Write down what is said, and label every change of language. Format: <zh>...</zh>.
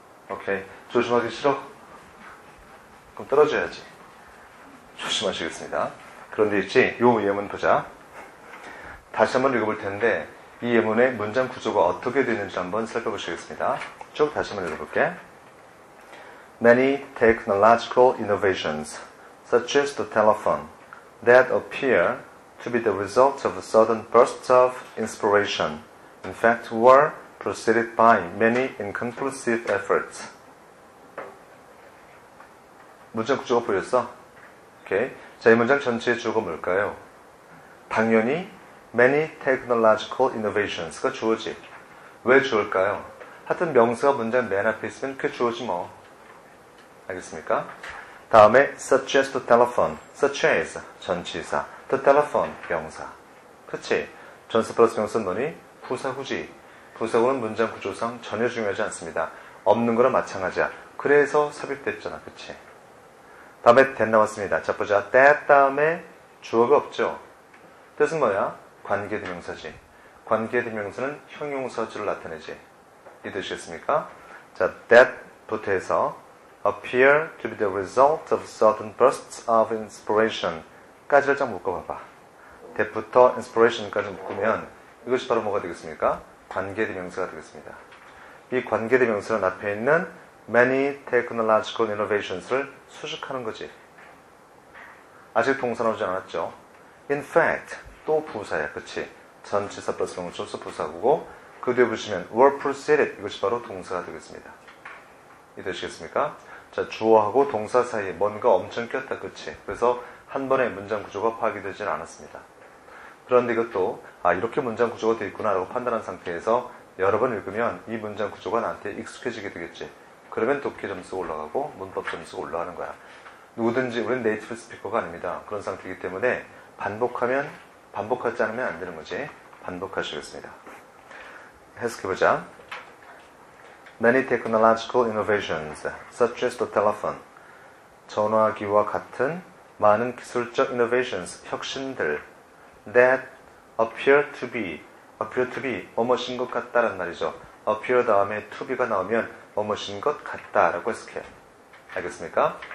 <ko>오케이. 조심하기 싫어? 그럼 떨어져야지. 조심하시겠습니다. 그런데 있지, 요 예문 보자. 다시 한번 읽어볼 텐데, 이 예문의 문장 구조가 어떻게 되는지 한번 살펴보시겠습니다. 쭉 다시 한번 읽어볼게.</ko> <en>Many technological innovations, such as the telephone, that appear to be the result of sudden bursts of inspiration, in fact were preceded by many inconclusive efforts.</en> <ko>문장 구조가 보였어? 오케이. 자, 이 문장 전체의 주어가 뭘까요? 당연히</ko> <en>many technological innovations</en> <ko>가 주어지. 왜 주어일까요? 하여튼 명사가 문장 맨 앞에 있으면 그게 주어지 뭐. 알겠습니까?</ko> <en>다음에 such as the telephone, such as</en> <ko>전치사,</ko> <en>the telephone</en> <ko>명사. 그치? 전사 플러스 명사는 뭐니? 부사구지. 부사구는 문장 구조상 전혀 중요하지 않습니다. 없는 거랑 마찬가지야. 그래서 삽입됐잖아. 그치? 다음에 that 나왔습니다. 자, 보자. that 다음에 주어가 없죠. 뜻은 뭐야? 관계대명사지. 관계대명사는 형용사주를 나타내지. 이해되시겠습니까?</ko> <en>자, that부터 해서 appear to be the result of sudden bursts of inspiration</en> <ko>까지를 쫙 묶어봐봐. that부터 inspiration까지 묶으면 이것이 바로 뭐가 되겠습니까? 관계대명사가 되겠습니다. 이 관계대명사는 앞에 있는</ko> <en>many technological innovations</en> <ko>를 수식하는 거지. 아직 동사 나오지 않았죠?</ko> <en>In fact,</en> <ko>또 부사야. 그치? 전치사 플러스 명사로서 부사구고 그 뒤에 보시면</ko> <en>were preceded</en> <ko>이것이 바로 동사가 되겠습니다. 이해되시겠습니까? 자, 주어하고 동사 사이에 뭔가 엄청 꼈다. 그치? 그래서 한 번에 문장 구조가 파악이 되지는 않았습니다. 그런데 이것도 이렇게 문장 구조가 되어 있구나 라고 판단한 상태에서 여러 번 읽으면 이 문장 구조가 나한테 익숙해지게 되겠지. 그러면 독해 점수가 올라가고 문법 점수가 올라가는 거야. 누구든지 우리는 네이티브 스피커가 아닙니다. 그런 상태이기 때문에 반복하지 않으면 안 되는 거지. 반복하시겠습니다. 해석해보자.</ko> <en>Many technological innovations, such as the telephone.</en> <ko>전화기와 같은 많은 기술적 innovations, 혁신들</ko> <en>that appear to be</en> <ko>뭐뭐신 것 같다란 말이죠. appear 다음에 to be가 나오면 뭐뭐신 것 같다라고 해석해. 알겠습니까?</ko>